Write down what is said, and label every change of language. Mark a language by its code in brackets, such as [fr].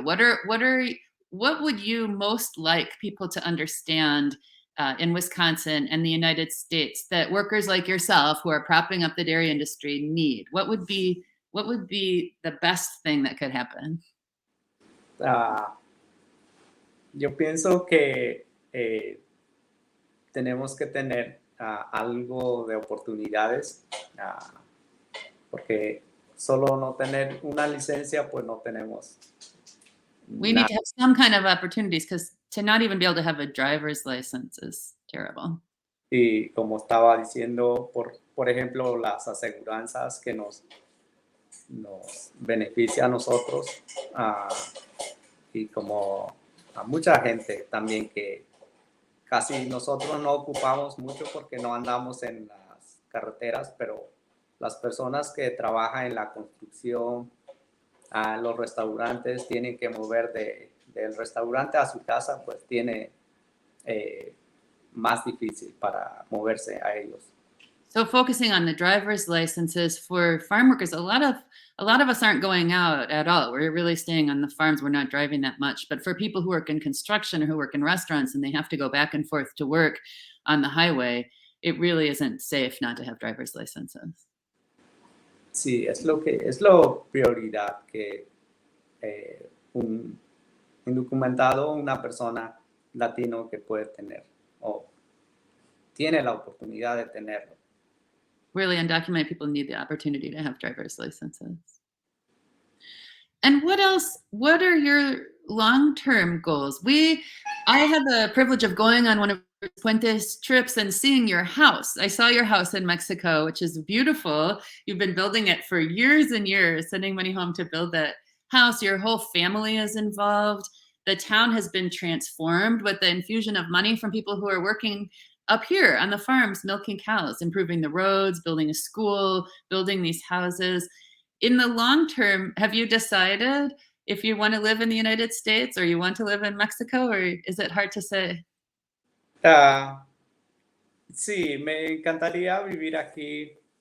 [en] What would you most like people to understand in Wisconsin and the United States that workers like yourself who are propping up the dairy industry need? What would be the best thing that could happen? [es] Yo pienso que tenemos que tener algo de oportunidades, porque solo no tener una licencia, pues no tenemos. [en] We need to have some kind of opportunities, because to not even be able to have a driver's license is terrible. [es] Y como estaba diciendo, por ejemplo, las aseguranzas que nos beneficia a nosotros y como a mucha gente también que casi nosotros no ocupamos mucho porque no andamos en las carreteras, pero las personas que trabajan en la construcción, los restaurantes tienen que mover del restaurante a su casa, pues tiene más difícil para moverse a ellos. [en] So focusing on the driver's licenses for farm workers, a lot of us aren't going out at all. We're really staying on the farms. We're not driving that much. But for people who work in construction or who work in restaurants and they have to go back and forth to work on the highway, it really isn't safe not to have driver's licenses. [es] Sí, es lo prioridad que un indocumentado, una persona latino que puede tener o tiene la oportunidad de tenerlo. [en] Really, undocumented people need the opportunity to have driver's licenses. And what else? What are your long-term goals? I had the privilege of going on one of Puente's trips and seeing your house. I saw your house in Mexico, which is beautiful. You've been building it for years and years, sending money home to build that house. Your whole family is involved. The town has been transformed with the infusion of money from people who are working up here on the farms, milking cows, improving the roads, building a school, building these houses. In the long term, have you decided if you want to live in the United States or you want to live in Mexico, or is it hard to say? [es] Sí, me encantaría vivir aquí.